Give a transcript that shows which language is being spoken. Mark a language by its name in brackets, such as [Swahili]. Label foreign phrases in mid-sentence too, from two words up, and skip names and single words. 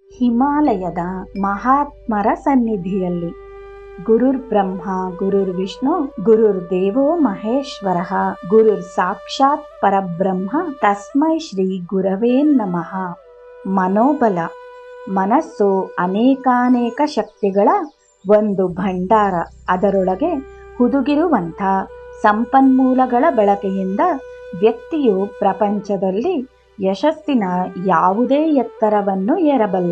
[Kannada] ಹಿಮಾಲಯದ ಮಹಾತ್ಮರ ಸನ್ನಿಧಿಯಲ್ಲಿ. [Sanskrit] ಗುರುರ್ ಬ್ರಹ್ಮ ಗುರುರ್ ವಿಷ್ಣು ಗುರುರ್ ದೇವೋ ಮಹೇಶ್ವರ ಗುರುರ್ ಸಾಕ್ಷಾತ್ ಪರಬ್ರಹ್ಮ ತಸ್ಮೈ ಶ್ರೀ ಗುರವೇ ನಮಃ. [Kannada] ಮನೋಬಲ. ಮನಸ್ಸು ಅನೇಕಾನೇಕ ಶಕ್ತಿಗಳ ಒಂದು ಭಂಡಾರ. ಅದರೊಳಗೆ ಹುದುಗಿರುವಂಥ ಸಂಪನ್ಮೂಲಗಳ ಬಳಕೆಯಿಂದ ವ್ಯಕ್ತಿಯು ಪ್ರಪಂಚದಲ್ಲಿ ಯಶಸ್ಸಿನ ಯಾವುದೇ ಎತ್ತರವನ್ನು ಏರಬಲ್ಲ.